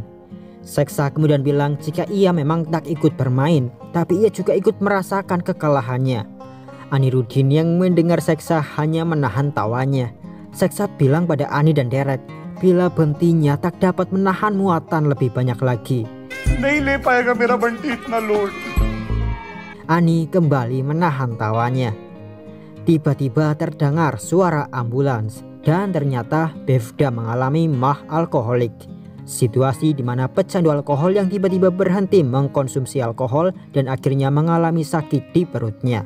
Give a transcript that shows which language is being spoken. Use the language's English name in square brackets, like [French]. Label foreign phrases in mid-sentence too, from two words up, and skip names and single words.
[Indonesian] Seksa kemudian bilang jika ia memang tak ikut bermain, tapi ia juga ikut merasakan kekalahannya. Anirudin yang mendengar Seksa hanya menahan tawanya. Seksa bilang pada Ani dan Derek bila bentinya tak dapat menahan muatan lebih banyak lagi. [Hindi] नहीं ले पाएगा मेरा बंटी इतना लोड. [Indonesian] Ani kembali menahan tawanya. Tiba-tiba terdengar suara ambulans dan ternyata Bevda mengalami mah alkoholik. Situasi di mana pecandu alkohol yang tiba-tiba berhenti mengkonsumsi alkohol dan akhirnya mengalami sakit di perutnya.